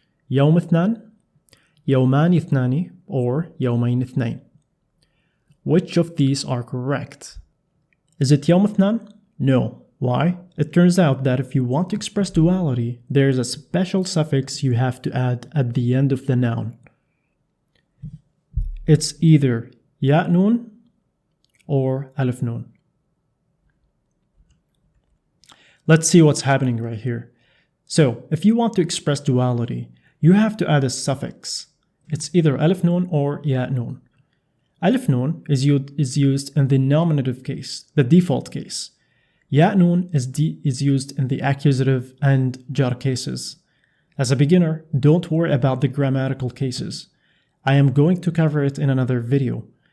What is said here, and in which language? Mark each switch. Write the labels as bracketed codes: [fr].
[ar] يوم اثنان, يومان اثنان, or يومين اثنين. [en] Which of these are correct? Is it [ar] يوم اثنان? [en] No. Why? It turns out that if you want to express duality, there's a special suffix you have to add at the end of the noun. It's either [ar] ياء نون [en] or [ar] ألف نون. [en] Let's see what's happening right here. So, if you want to express duality, you have to add a suffix. It's either [ar] ألف نون [en] or [ar] ياء نون. ألف نون [en] is used in the nominative case, the default case. [ar] ياء نون [en] is used in the accusative and jar cases. As a beginner, don't worry about the grammatical cases. I am going to cover it in another video.